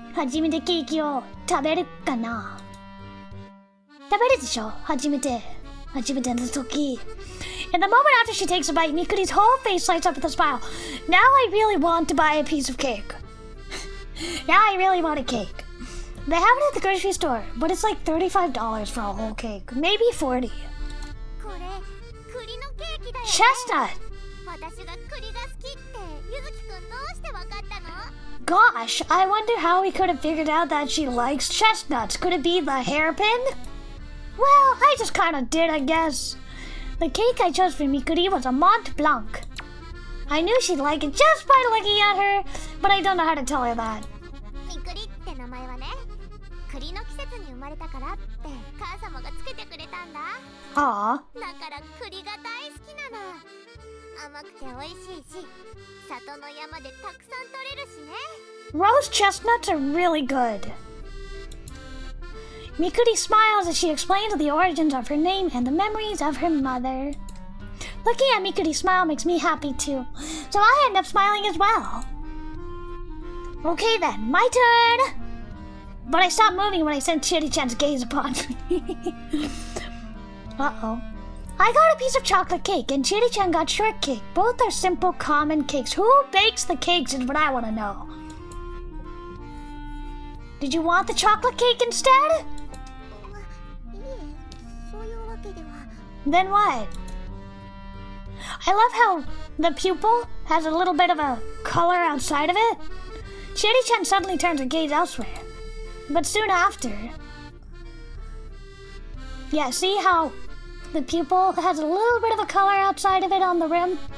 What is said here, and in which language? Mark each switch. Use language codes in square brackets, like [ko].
[ja] 初めてケーキを食べるかな？食べるでしょ？初めての時。 [en] And the moment after she takes a bite, Mikuri's whole face lights up with a smile. Now I really want to buy a piece of cake. Now I really want a cake. They have it at the grocery store, but it's like $35 for a whole cake. Maybe 40. [ja] これ、栗のケーキだよね。 [en] Chestnut. [ja] 私が栗が好きってゆずきくんどうしてわかったの？ [en] Gosh, I wonder how we could have figured out that she likes chestnuts. Could it be the hairpin? Well, I just kind of did, I guess. The cake I chose for Mikuri was a Mont Blanc. I knew she'd like it just by looking at her, but I don't know how to tell her that. [ja] みくりって名前はね、栗の季節に生まれたからって母様がつけてくれたんだ。 Aw. だから栗が大好きなの。甘くて美味しいし、里の山でたくさん取れるしね。 [en] Rose chestnuts are really good. Mikuri smiles as she explains the origins of her name and the memories of her mother. Looking at Mikuri smile makes me happy too, so I end up smiling as well. Okay then, my turn! But I stopped moving when I sensed Chiri-chan's gaze upon me. Uh-oh. I got a piece of chocolate cake and Chiri-chan got shortcake. Both are simple, common cakes. Who bakes the cakes is what I want to know. Did you want the chocolate cake instead? [ja] いえ、そういうわけでは。 [en] Then what? I love how the pupil has a little bit of a color outside of it. Chiri-chan suddenly turns her gaze elsewhere. But soon after... Yeah, see how the pupil has a little bit of a color outside of it on the rim?